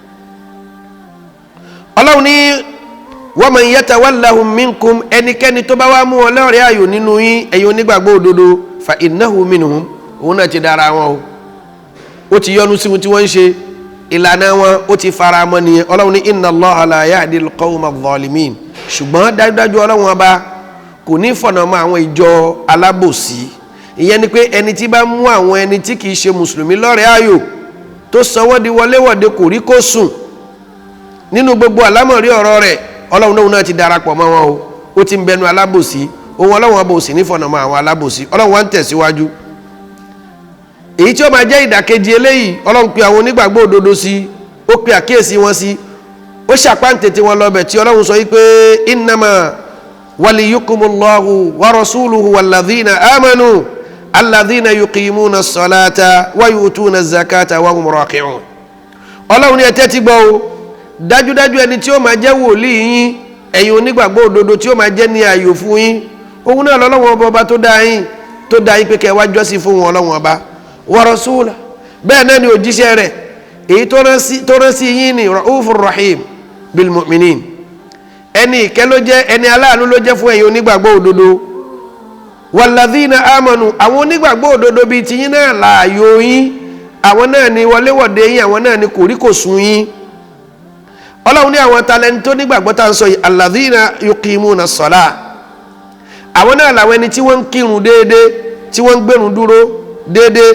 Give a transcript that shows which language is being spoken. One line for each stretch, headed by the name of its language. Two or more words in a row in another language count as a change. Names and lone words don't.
Yoruba: Ọlọ́run ní
Arabic: ومن يتولهم منكم,
Yoruba: ẹnikẹ́ni tó bá wá mú wọn lọ́rẹ̀ẹ́ ààyò nínú yín, ẹ̀yin onígbàgbọ́ òdodo,
Arabic: فإنه منهم,
Yoruba: òun náà ti dára wọn o. Ó ti yọ́nú sí wọn tí wọ́n ń ṣe, ìlànà wọn ó ti fara mọ́ nìyẹn.
Arabic: Ọlọ́run ní إن الله لا يهدي القوم الظالمين,
Yoruba: ṣùgbọ́n dájúdájú Ọlọ́run ọba kò ní fọ̀nà mọ́ àwọn ìjọ alábòsí. Ìyẹn ni pé ẹni tí bá mú àwọn ẹni tí kìí ṣe mùsùlùmí lọ́rẹ̀ẹ́ ayò tó sọ wọ́n di wọléwọ̀de kò rí kó sùn nínú gbogbo àlámọ̀rí ọ̀rọ̀ rẹ̀, Ọlọ́run náà ti darapọ̀ mọ́ wọn o, ó ti ń bẹnu alábòsí. Ohun Ọlọ́run ọba ò sì ní fọ̀nà mọ́ àwọn alábòsí. Ọlọ́run wá ń tẹ̀síwájú. Èyí tí ó máa jẹ́ ìdàkejì eléyìí, Ọlọ́run pe àwọn onígbàgbọ́ òdodo sí, ó pe àkíyèsí wọn sí, ó ṣàpáǹtètè wọn lọ́bẹ̀ tí Ọlọ́run sọ wípé
Arabic: إنما وليكم الله ورسوله والذين آمنوا الذين يقيمون الصلاة ويؤتون الزكاة وهم راكعون.
Yoruba: Ọlọ́run ní ẹ tẹ́tí gbọ́ o, dájúdájú ẹni tí ó máa jẹ́ wòlíì yín, ẹ̀yin onígbàgbọ́ òdodo tí ó máa jẹ́ ní ayọ̀ fún yín, òun náà lọ́lọ́run ọba tó dá yín pé kẹ́ wá jọ́sìn fún wọn Ọlọ́run ọba.
Arabic: ورسوله,
Yoruba: bẹ́ẹ̀ náà ni òjíṣẹ́ rẹ̀ èyí tó rán sí yín ní
Arabic: رؤوف رحيم بالمؤمنين,
Yoruba: ẹni ìkẹ́ ló jẹ́, ẹni aláàánú ló jẹ́ fún ẹ̀yin onígbàgbọ́ òdodo.
Arabic: والذين آمنوا,
Yoruba: àwọn onígbàgbọ́ òdodo bíi tiyín náà láàyò yín, àwọn náà ni wọléwọ̀de yín, àwọn náà ni kòríkòsùn yín. Ọlọ́run ní àwọn talẹ́ni tó nígbàgbọ́ tá ń sọ yìí,
Arabic: الذين يقيمون الصلاة,
Yoruba: àwọn náà làwọn ẹni tí wọ́n ń kírun déédéé, tí wọ́n ń gbẹ̀rún dúró déédéé.